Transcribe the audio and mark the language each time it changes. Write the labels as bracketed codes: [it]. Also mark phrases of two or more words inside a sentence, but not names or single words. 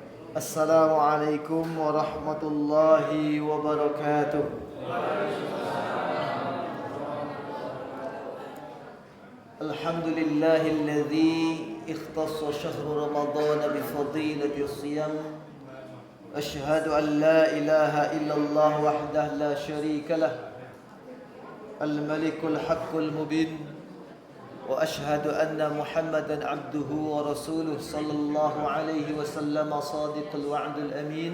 [ar] السلام عليكم ورحمة الله وبركاته. الحمد لله الذي اختص شهر رمضان بفضيلة الصيام. أشهد أن لا إله إلا الله وحده لا شريك له. الملك الحق المبين. وأشهد أن محمدا عبده ورسوله صلى الله عليه وسلم صادق الوعد الأمين.